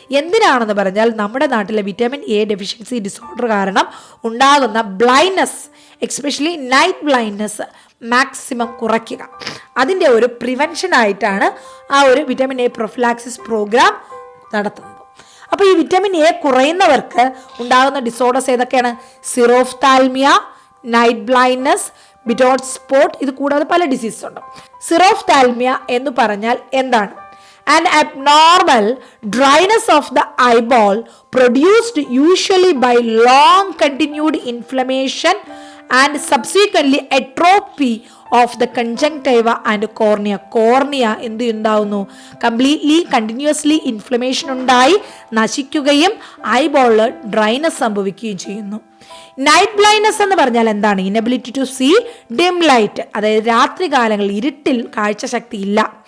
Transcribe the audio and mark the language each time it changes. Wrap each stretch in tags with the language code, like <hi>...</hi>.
<ml>എന്തിനാണെന്ന് പറഞ്ഞാൽ നമ്മുടെ നാട്ടിലെ വിറ്റമിൻ എ ഡെഫിഷ്യൻസി ഡിസോർഡർ കാരണം ഉണ്ടാകുന്ന blindness, especially night blindness maximum കുറയ്ക്കുക, അതിൻ്റെ ഒരു പ്രിവെൻഷൻ ആയിട്ടാണ് ആ ഒരു വിറ്റമിൻ എ പ്രൊഫിലാക്സിസ് പ്രോഗ്രാം നടത്തുന്നത്. അപ്പോൾ ഈ വിറ്റമിൻ എ കുറയുന്നവർക്ക് ഉണ്ടാകുന്ന ഡിസോർഡേഴ്സ് ഏതൊക്കെയാണ്? Xerophthalmia, night blindness, Bitot spot, ഇത് കൂടാതെ പല ഡിസീസസ് ഉണ്ട്. സിറോഫ്താൽമിയ എന്ന് പറഞ്ഞാൽ എന്താണ്?</ml> <en>An abnormal dryness of the eyeball produced usually by long continued inflammation and subsequently atrophy of the conjunctiva and cornea.</en> <ml>Cornea എന്ത് ഉണ്ടാവുന്നു? കംപ്ലീറ്റ്ലി കണ്ടിന്യൂസ്ലി ഇൻഫ്ലമേഷൻ ഉണ്ടായി നശിക്കുകയും ഐബോളിൽ ഡ്രൈനസ് സംഭവിക്കുകയും ചെയ്യുന്നു. നൈറ്റ് ബ്ലൈൻഡ്നെസ് എന്ന് പറഞ്ഞാൽ എന്താണ്?</ml> <en>inability to see dim light,</en> <ml>അതായത് രാത്രി കാലങ്ങളിൽ ഇരുട്ടിൽ കാഴ്ചശക്തി ഇല്ല.</ml>